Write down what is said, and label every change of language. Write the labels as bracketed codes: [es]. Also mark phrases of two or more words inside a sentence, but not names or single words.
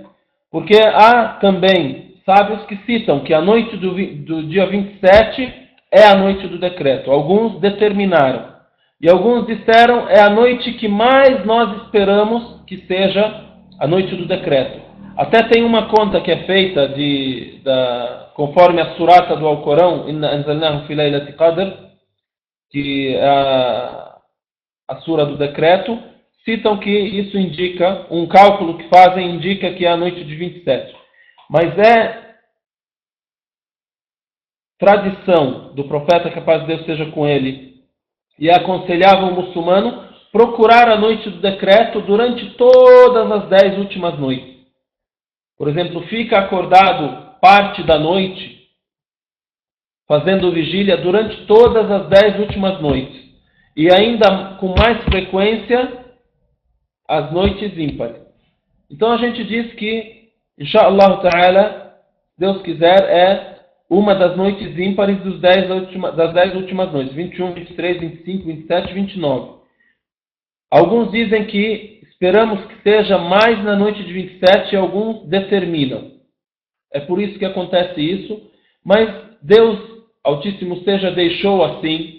[pt] Porque há também sábios que citam que a noite do dia 27 é a noite do decreto. Alguns determinaram. E alguns disseram é a noite que mais nós esperamos que seja a noite do decreto. Até tem uma conta que é feita conforme a surata do Alcorão, [ar] إنا أنزلناه في ليلة قدر, [pt] que é a sura do decreto, citam que isso indica, um cálculo que fazem indica que é a noite de 27. Mas é tradição do profeta, que a paz de Deus seja com ele, e aconselhava o muçulmano procurar a noite do decreto durante todas as 10 últimas noites. Por exemplo, fica acordado parte da noite, fazendo vigília durante todas as 10 últimas noites. E ainda com mais frequência, as noites ímpares. Então a gente diz que, [ar] إن شاء الله تعالى, [pt] Deus quiser, é uma das noites ímpares das 10 últimas noites. 21, 23, 25, 27 e 29. Alguns dizem que esperamos que seja mais na noite de 27 e alguns determinam. É por isso que acontece isso. Mas Deus, Altíssimo seja, deixou assim.